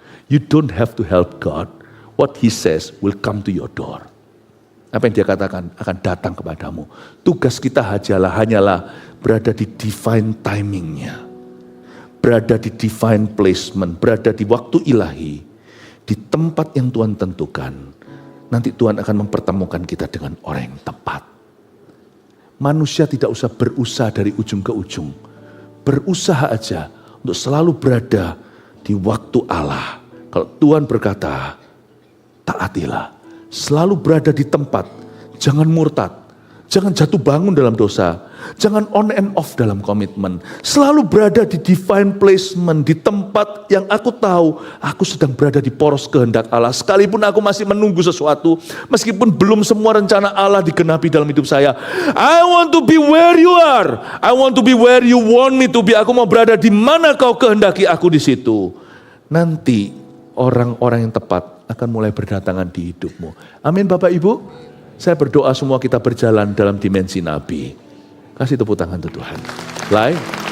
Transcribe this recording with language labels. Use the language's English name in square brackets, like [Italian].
[English] You don't have to help God. What he says will come to your door. [Indonesian] Apa yang dia katakan akan datang kepadamu. Tugas kita hanyalah berada di divine timingnya. Berada di divine placement, berada di waktu ilahi, di tempat yang Tuhan tentukan. Nanti Tuhan akan mempertemukan kita dengan orang yang tepat. Manusia tidak usah berusaha dari ujung ke ujung. Berusaha aja untuk selalu berada di waktu Allah. Kalau Tuhan berkata, taatilah. Selalu berada di tempat, jangan murtad. Jangan jatuh bangun dalam dosa. Jangan [English] on and off [Indonesian] dalam komitmen. Selalu berada di divine placement. Di tempat yang aku tahu. Aku sedang berada di poros kehendak Allah. Sekalipun aku masih menunggu sesuatu. Meskipun belum semua rencana Allah digenapi dalam hidup saya. [English] I want to be where you are. I want to be where you want me to be. [Indonesian] Aku mau berada di mana kau kehendaki aku di situ. Nanti orang-orang yang tepat akan mulai berdatangan di hidupmu. Amin Bapak Ibu. Saya berdoa semua kita berjalan dalam dimensi Nabi. Kasih tepuk tangan untuk Tuhan. Live.